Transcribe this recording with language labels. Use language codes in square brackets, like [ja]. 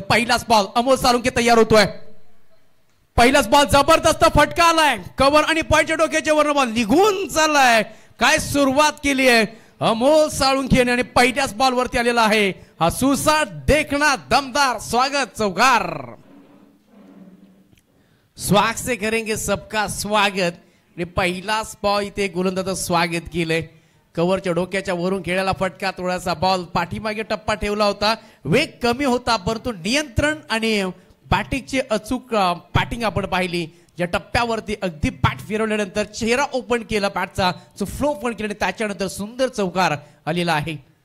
[mr] पहिलाच बॉल अमोल साळुंके तयार होतोय. पहिलाच बॉल जबरदस्त फटका आलाय. कव्हर आणि पॉईंटच्या डोक्याच्या वरनं बॉल निघून चाललाय. काय सुरुवात केली आहे अमोल साळुंके आणि पहिल्याच बॉल वरती आलेला आहे हा सुसाट देखना दमदार स्वागत चौकार. [hi] स्वागत से करेंगे सबका स्वागत. [mr] आणि पहिलाच बॉल इथे गोलंदाजाचं स्वागत केलंय. कव्हरच्या डोक्याच्या वरून खेळायला फटका, थोडासा बॉल पाठीमागे टप्पा ठेवला होता. वेग कमी होता परंतु नियंत्रण आणि बॅटिंगची अचूक बॅटिंग आपण पाहिली. ज्या टप्प्यावरती अगदी बॅट फिरवल्यानंतर चेहरा ओपन केला बॅटचा, जो फ्लो ओपन केला, त्याच्यानंतर सुंदर चौकार आलेला आहे.